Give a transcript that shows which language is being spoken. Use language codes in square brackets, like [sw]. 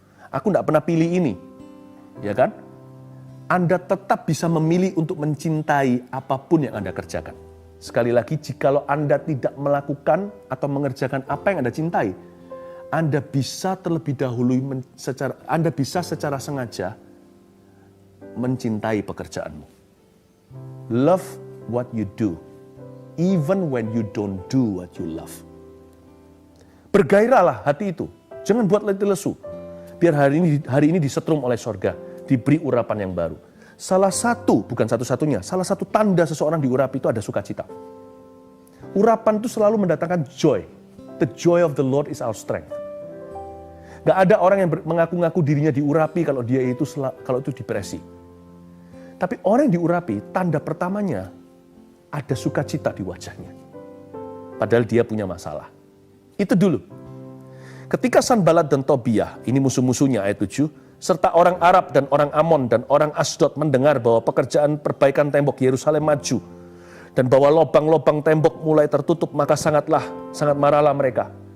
[id] Aku nggak pernah pilih ini, ya kan? Anda tetap bisa memilih untuk mencintai apapun yang Anda kerjakan. Sekali lagi, jikalau Anda tidak melakukan atau mengerjakan apa yang Anda cintai, Anda bisa terlebih dahulu, Anda bisa secara sengaja mencintai pekerjaanmu. [en] Love what you do, even when you don't do what you love. [id] Bergairahlah hati itu, jangan buat letih lesu. Biar hari ini disetrum oleh sorga, diberi urapan yang baru. Salah satu, bukan satu-satunya, salah satu tanda seseorang diurapi itu ada sukacita. Urapan itu selalu mendatangkan joy. [en] The joy of the Lord is our strength. [id] Gak ada orang yang mengaku-ngaku dirinya diurapi kalau itu depresi. Tapi orang yang diurapi, tanda pertamanya ada sukacita di wajahnya. Padahal dia punya masalah. Itu dulu. Ketika Sanbalat dan Tobiah, ini musuh-musuhnya ayat 7, serta orang Arab dan orang Amon dan orang Asdod mendengar bahwa pekerjaan perbaikan tembok Yerusalem maju dan bahwa lubang-lubang tembok mulai tertutup, maka sangat marahlah mereka.